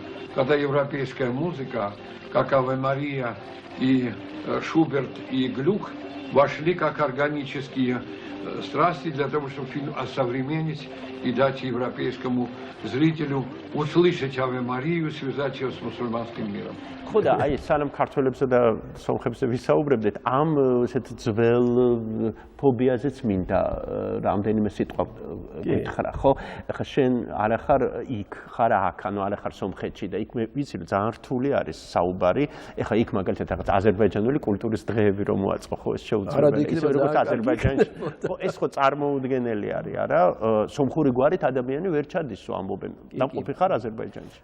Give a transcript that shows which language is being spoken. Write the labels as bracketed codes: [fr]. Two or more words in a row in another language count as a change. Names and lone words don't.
[ru] Когда европейская музыка, как Аве Мария и Шуберт и Глюк, вошли как органические страсти для того, чтобы фильм осовременить и дать европейскому зрителю услышать Аве Марию, связать ее с мусульманским миром. [ka] ხო და აი სანამ ქართველებსა და სომხებზე ვისაუბრებდით ამ ესეთ ძველ ფობიაზეც მინდა რამდენიმე სიტყვა გითხრა ხო ახლა შენ არ ახარ იქ ხარ აქ ანუ არ ახარ სომხეთში და იქ მე ვიცი რომ ძალიან რთული არის საუბარი ახლა იქ მაგალითად რაღაც აზერბაიჯანული კულტურის დღეები რომ მოაწყო ხო ეს შეუძლებელია ისე როგორც აზერბაიჯანში ხო ეს ხო წარმოუდგენელი არის არა სომხური გვარით ადამიანი ვერ ჩადისო ამბობენ დამყოფი ხარ აზერბაიჯანში